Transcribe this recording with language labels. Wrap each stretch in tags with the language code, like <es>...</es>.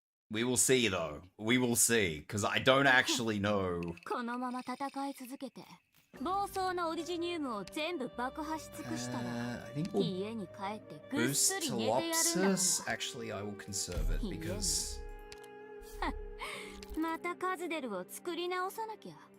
<en>We will see though. We will see, because I don't actually know.</en> <ja>このまま戦い続けて暴走のオリジニウムを全部爆破し尽くしたら、家に帰ってぐっすり寝てやるんだもの。</ja> <en>Actually, I will conserve it because</en> <ja>またカズデルを作り直さなきゃ。</ja>